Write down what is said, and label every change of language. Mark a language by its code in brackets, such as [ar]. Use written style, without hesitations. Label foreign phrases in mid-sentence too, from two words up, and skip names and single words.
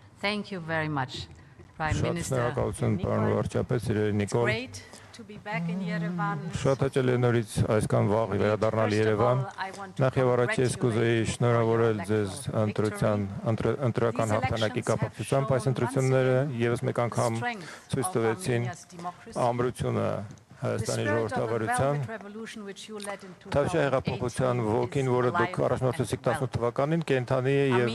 [en] Thank you very much, Prime [hy] Շատ [en] Minister. [hy] շնորհակալություն, պարոն վարչապետ, սիրելի [en] It's [hy] Նիկոլ։ [en] great to be back in Yerevan. [hy] Շատ հաճելի է նորից այսքան վաղ վերադառնալ Երևան։ Նախ եւ առաջ ես կուզեի շնորհավորել ձեզ ընտրական հաղթանակի կապակցությամբ այս ընտրությունները եւս մեկ անգամ ցույց տվեցին ամրությունը Հայաստանի ժողովրդավարության Թավշյա հեղափոխության ոգին, որը դուք առաջնորդեցիք 18 թվականին, կենդանի է եւ